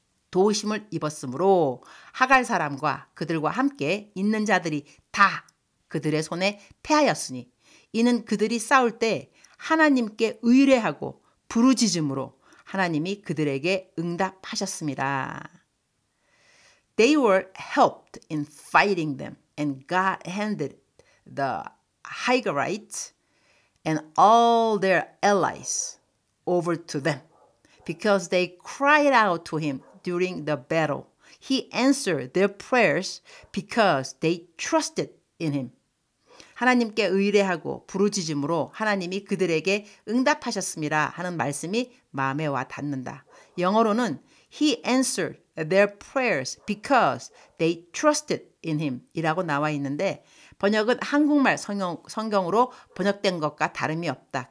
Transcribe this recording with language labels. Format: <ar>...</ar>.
<ko>도우심을 입었으므로 하갈 사람과 그들과 함께 있는 자들이 다 그들의 손에 패하였으니 이는 그들이 싸울 때 하나님께 의뢰하고 부르짖음으로 하나님이 그들에게 응답하셨습니다.</ko> <en>They were helped in fighting them, and God handed the Hagarites and all their allies over to them. Because they cried out to him during the battle, he answered their prayers because they trusted in him.</en> <ko>하나님께 의뢰하고 부르짖음으로 하나님이 그들에게 응답하셨습니다 하는 말씀이 마음에 와 닿는다. 영어로는</ko> <en>He answered their prayers because they trusted in him</en> <ko>이라고 나와 있는데 번역은 한국말 성경으로 번역된 것과 다름이 없다.</ko>